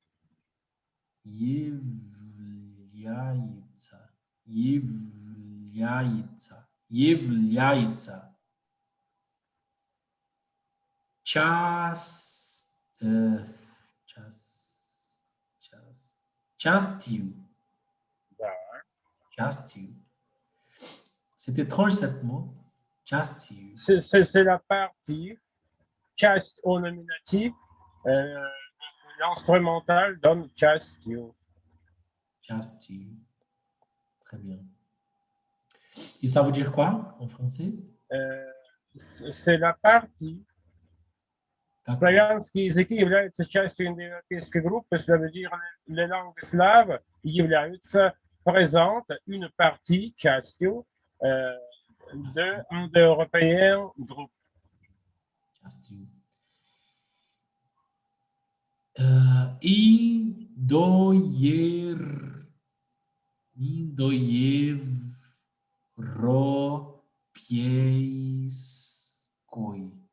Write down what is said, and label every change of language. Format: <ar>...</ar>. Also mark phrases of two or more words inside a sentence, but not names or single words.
<ru>Является. Частью. Да. Частью.</ru> <fr>C'est étrange, cette mot.</fr> <ru>Частью.</ru> <fr>C'est la partie. Часть au nominatif. L'instrumental donne частью.</fr> <ru>Частью.</ru> <fr>Très bien. Et ça veut dire quoi en français? C'est la partie D'accord.</fr> <ru>Славянские языки являются частью индоевропейской группы,</ru> <fr>cela veut dire les langues slaves являются présentes, une partie, частью, de indo-européen groupe. Casting.</fr> <ru>Индоер, Индоевропейской.</ru>